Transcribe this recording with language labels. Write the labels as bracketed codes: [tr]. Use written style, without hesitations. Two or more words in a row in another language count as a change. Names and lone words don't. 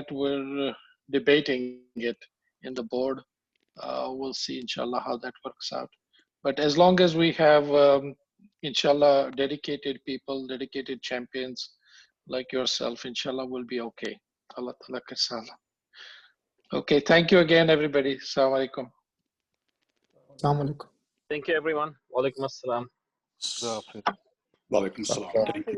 [en] We're debating it in the board. We'll see, inshallah, how that works out. But as long as we have, inshallah, dedicated people, dedicated champions like yourself, inshallah, we'll be okay. [ur] اللہ تعالیٰ کا سلام. [en] Okay, thank you again, everybody. [ar] السلام عليكم. السلام عليكم. [en] Thank you, everyone. [ar] وعليكم السلام. وعليكم سلام. [en] Thank you.